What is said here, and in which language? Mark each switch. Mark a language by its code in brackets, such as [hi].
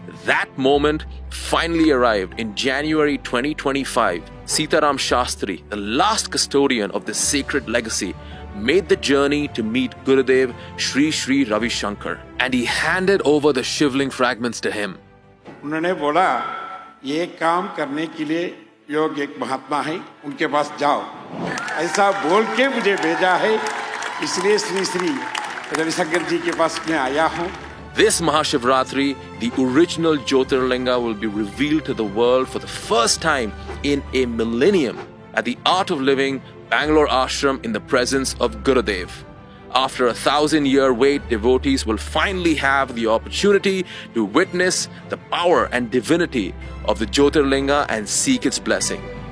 [en] That moment finally arrived in January 2025. Sitaram Shastri, the last custodian of this sacred legacy, made the journey to meet Gurudev Sri Sri Ravi Shankar, and he handed over the Shivling fragments to him. [hi] उन्होंने बोला, ये काम करने के लिए योग्य एक महात्मा है, उनके पास जाओ। ऐसा बोल के मुझे भेजा है, इसलिए श्री श्री रविशंकर जी के पास मैं आया हूँ। [en] This Mahashivratri, the original Jyotirlinga will be revealed to the world for the first time in a millennium at the Art of Living Bangalore Ashram in the presence of Gurudev. After 1,000-year wait, devotees will finally have the opportunity to witness the power and divinity of the Jyotirlinga and seek its blessing.